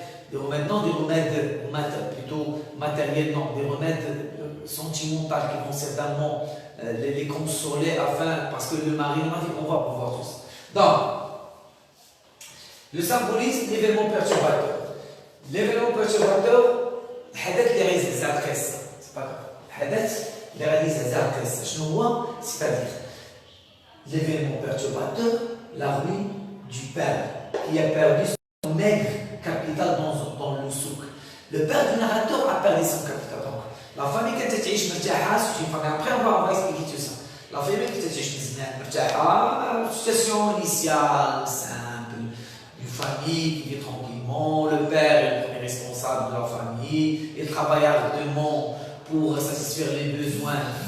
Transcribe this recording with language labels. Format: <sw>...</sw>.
<fr>Des remèdes plutôt matériels, non, des remèdes sentimentaux qui vont certainement les consoler parce que le mari, on va pouvoir tout ça. Donc, Le symbolisme, l'événement perturbateur. L'événement perturbateur,</fr> <ar>الحدث اللي غيزعزع القصة.</ar> <fr>C'est pas grave.</fr> <ar>الحدث اللي غيزعزع القصة. شنو هو؟</ar> <fr>C'est-à-dire l'événement perturbateur, la ruine du père qui a perdu son maigre capital dans le souk. Le père du narrateur a perdu son capital. Donc, la famille qui était</fr> <ar>تعيش مرتاحة,</ar> <fr>c'est une famille. Après, on va expliquer tout ça. La famille qui était</fr> <ar>تعيش مرتاحة,</ar> <fr>situation initiale, simple, une famille qui vit tranquillement, le père est le premier responsable de la famille, il travaille ardemment pour satisfaire les besoins</fr>